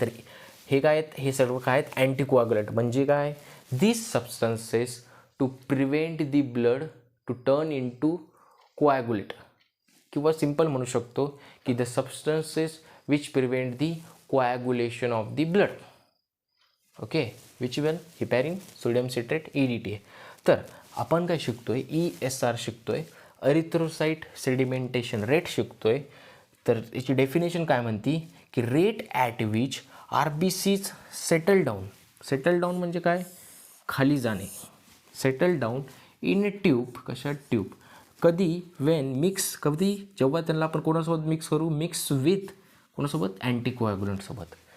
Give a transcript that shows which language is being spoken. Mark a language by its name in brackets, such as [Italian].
[Marathi] तर हे काय आहेत, हे सर्व काय आहेत, अँटीकोआग्युलंट. म्हणजे काय, [English] this substances to prevent the blood to turn in to coagulate, [Marathi] किंवा सिम्पल म्हणू शकतो की [English] The substances which prevent the coagulation of the blood. Okay, which one, heparin, sodium citrate, EDTA. [Marathi] तर आपण काय शिकतोय, ESR शिकतोय, एरिथ्रोसाइट सेडिमेंटेशन रेट शिकतोय. तर याची डेफिनेशन काय म्हणती की [English] Rate at which RBCs settle down. [Marathi] Settle down म्हणजे काय, खाली जाणे. [English] settle down in tube, [Marathi] कशा ट्यूब, कधी, वेन मिक्स, कधी जेव्हा त्यांना आपण कोणासोबत मिक्स करू, मिक्स विथ कोणासोबत, अँटीकोॲग्युलंटसोबत.